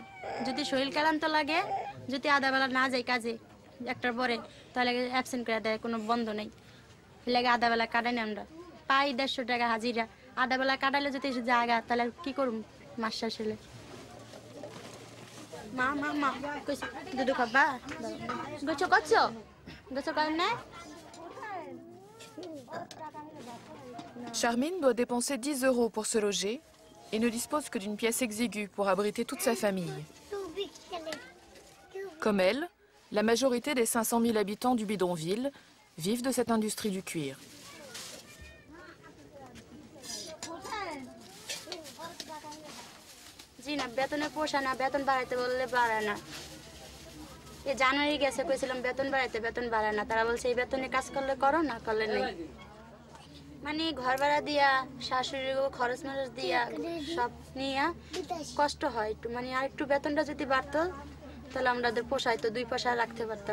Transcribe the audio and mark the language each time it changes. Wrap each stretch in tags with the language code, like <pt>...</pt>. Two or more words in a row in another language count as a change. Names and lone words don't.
<bn>যদি শরীর ক্লান্ত লাগে, যদি আধাবেলা না যায় কাজে 1টার পরে, তাহলে অ্যাবসেন্ট করে দেয়, কোনো বন্ধ নেই, লাগে আধাবেলা কাটাই না। আমরা পাই 150 টাকা হাজিরা, আধাবেলা কাটাইলে যদি জায়গা, তাহলে কি করব মাস শেষ হলে। মা মা মা কইছ দুধ খাবা, গোছ করছো, গোছ করেন না।</bn> <fr>Charmine doit dépenser 10 € pour se loger et ne dispose que d'une pièce exiguë pour abriter toute sa famille. Comme elle, la majorité des 500 000 habitants du bidonville vivent de cette industrie du cuir.</fr> <bn>জি না, বেতনে পোষা না, বেতন বাড়াইতে বললে বাড়ায় না। এই জানুয়ারি গেছে, কইছিলাম বেতন বাড়াইতে, বেতন বাড়ায় না, তারা বলছে এই বেতনে কাজ করলে করো, না করলে নেই। মানে ঘর ভাড়া দিয়া, শাশুড়ির খরচ মরচ দিয়া, সব নিয়ে কষ্ট হয় একটু, মানে আর একটু বেতনটা যদি বাড়তো তাহলে আমাদের পোষাইতো, 2 পয়সা রাখতে পারতাম।</bn>